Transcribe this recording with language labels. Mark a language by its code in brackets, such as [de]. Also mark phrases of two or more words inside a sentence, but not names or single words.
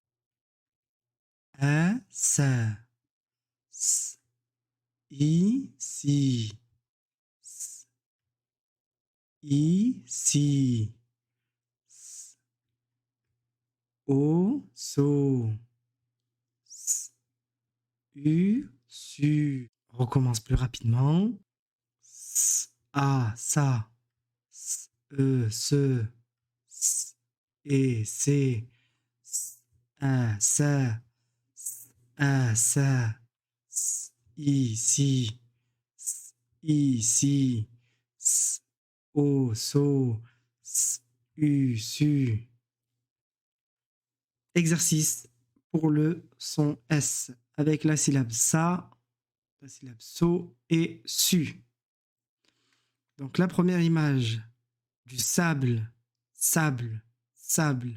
[fr] A, ça, S, I, si, S, I, si, S, O, so, S, U, su. On recommence plus rapidement. S, A, ça, S, E, se, S, E, c'est, S, A, ça, S, A, ça, S, I, si, S, I, si, S, O, so, S, U, su. Exercice pour le son S avec la syllabe sa, la syllabe so et su. Donc la première image du sable, sable, sable.